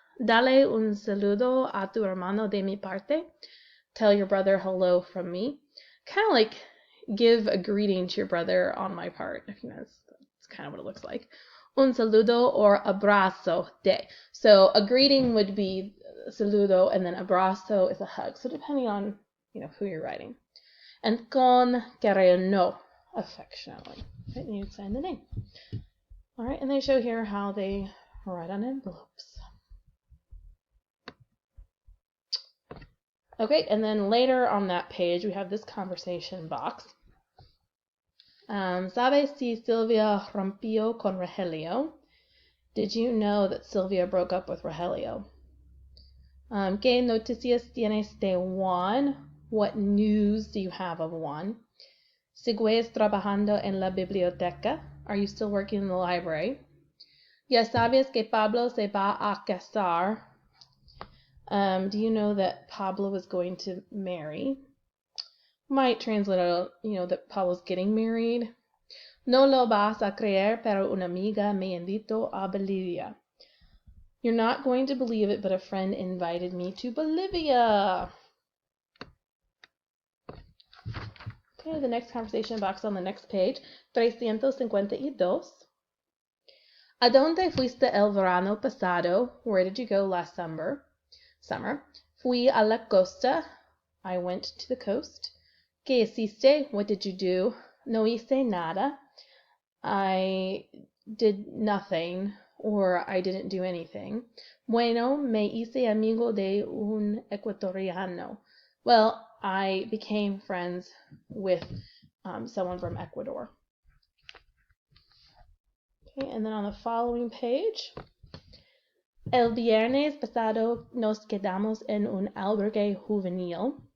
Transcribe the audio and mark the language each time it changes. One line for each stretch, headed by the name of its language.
Spanish: Dale un saludo a tu hermano de mi parte.
English: Tell your brother hello from me. Kind of like give a greeting to your brother on my part. If you know, that's kind of what it looks like. Un saludo or abrazo de. So a greeting would be saludo, and then abrazo is a hug. So depending on who you're writing. And con cariño, affectionately. Okay, and you sign the name. All right, and they show here how they write on envelopes. Okay, and then later on that page we have this conversation box.
Spanish: ¿Sabes si Silvia rompió con Rogelio?
English: Did you know that Sylvia broke up with Rogelio?
Spanish: ¿Qué noticias tienes de Juan?
English: What news do you have of Juan?
Spanish: ¿Sigues trabajando en la biblioteca?
English: Are you still working in the library?
Spanish: Ya sabes que Pablo se va a casar.
English: Do you know that Pablo is going to marry? Might translate out, that Pablo's getting married.
Spanish: No lo vas a creer, pero una amiga me invitó a Bolivia.
English: You're not going to believe it, but a friend invited me to Bolivia. Okay, the next conversation box on the next page, 352.
Spanish: ¿A dónde fuiste el verano pasado?
English: Where did you go last summer?
Spanish: Fui a la costa.
English: I went to the coast.
Spanish: ¿Qué hiciste?
English: What did you do?
Spanish: No hice nada.
English: I did nothing, or I didn't do anything.
Spanish: Bueno, me hice amigo de un ecuatoriano.
English: Well, I became friends with someone from Ecuador. Okay, and then on the following page,
Spanish: el viernes pasado nos quedamos en un albergue juvenil.